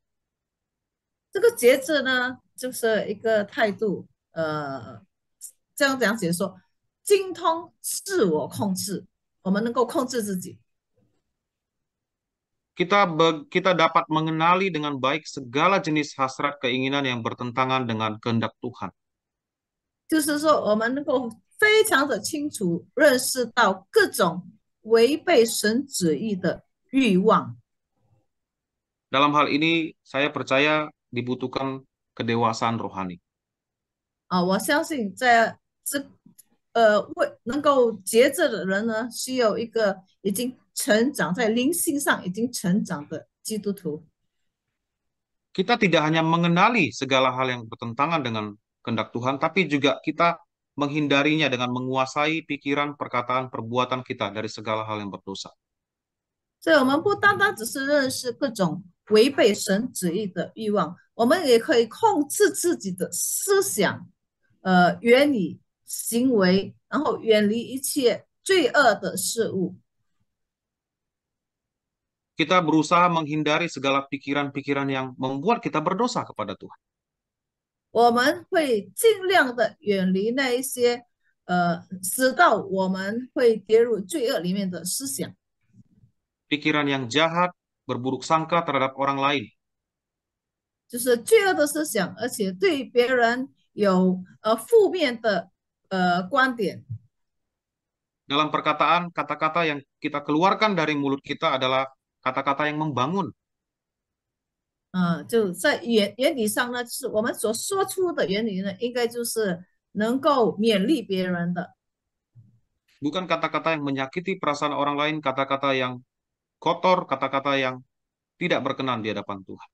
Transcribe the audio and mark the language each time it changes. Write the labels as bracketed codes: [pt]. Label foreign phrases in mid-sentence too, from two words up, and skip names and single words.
[zh] 这个节制呢，就是一个态度，这样讲解说，精通自我控制，我们能够控制自己。 [id] Kita dapat mengenali dengan baik segala jenis hasrat keinginan yang bertentangan dengan kehendak Tuhan. [zh] 就是说，我们能够非常的清楚认识到各种违背神旨意的欲望。 [id] Dalam hal ini, saya percaya dibutuhkan kedewasaan rohani. [zh] 我相信在这为能够节制的人呢，需要一个已经成长在灵性上已经成长的基督徒。 [id] Kita tidak hanya mengenali segala hal yang bertentangan dengan kehendak Tuhan, tapi juga kita menghindarinya dengan menguasai pikiran, perkataan, perbuatan kita dari segala hal yang berdosa. [zh] 所以，我们不单单只是认识各种违背神旨意的欲望，我们也可以控制自己的思想、言语、行为，然后远离一切罪恶的事物。 [id] Kita berusaha menghindari segala pikiran-pikiran yang membuat kita berdosa kepada Tuhan. [zh] 我们会尽量的远离那一些使到我们会跌入罪恶里面的思想。 [id] Pikiran yang jahat, berburuk sangka terhadap orang lain. [zh] 就是罪恶的思想，而且对别人有负面的观点。 [id] Dalam perkataan, kata-kata yang kita keluarkan dari mulut kita adalah kata-kata yang membangun. [zh] 就在原理上呢，就是我们所说出的原理呢，应该就是能够勉励别人的， [id] Bukan kata-kata yang menyakiti perasaan orang lain, kata-kata yang kotor, kata-kata yang tidak berkenan di hadapan Tuhan.